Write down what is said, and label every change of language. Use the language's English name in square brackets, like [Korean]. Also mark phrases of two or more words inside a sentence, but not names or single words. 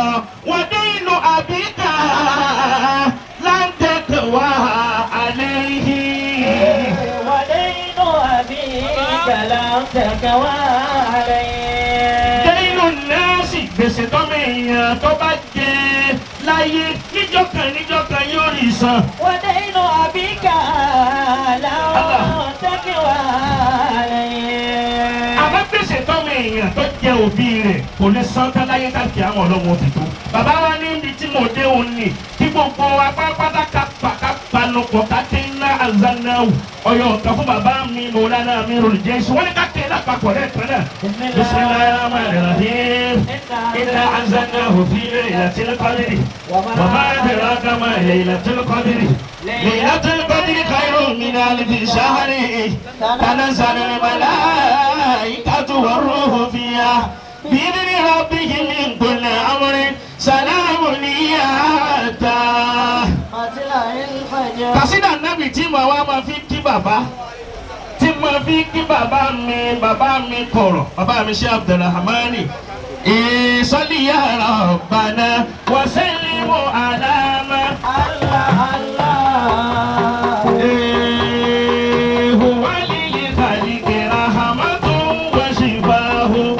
[Arabic] ودين أبيك لن تقوى عليه. ودين أبيك لن تقوى عليه. دين الناس [Yoruba] gbèsè tọ́mọ èèyàn tó bá jẹ láyé níjọ́ kan yóò rí san. [Arabic] ودين أبيك لن تقوى عليه. [Yoruba] àmọ́ gbèsè tọ́mọ èèyàn tó jẹ òbí rẹ̀ kò lè san tán láyé káàkiri àwọn ọlọ́wọ́ ti tó. bàbá wa ní ibi tí mo dé òun ni kí gbogbo apápátá ká panupọ̀ ká ké ńlá àzánnáwù ọyọ ọ̀kan fún bàbá mi Mawlana Amirul Jaysh wọ́n ní ká ké lápapọ̀ lẹ́ẹ̀kan náà. [Arabic] بسم الله الرحمن الرحيم إنا أنزلناه في ليلة القدر وما أدراك ما ليلة القدر ليلة القدر خير من ألف شهر تنزل الملائكة والروح فيها بإذن ربهم من كل أمر سلام هي حتى مطلع الفجر. [Yoruba] kàsídà nábì tí mo wá máa fi kí bàbá tí mo fi kí bàbá mi kọ̀rọ̀ bàbá mi ṣe Abdulrahmani ìsọ̀lì [Arabic] يا ربنا وسلم على ما. Allah Allah. هو للخالق رحمة وشفاء.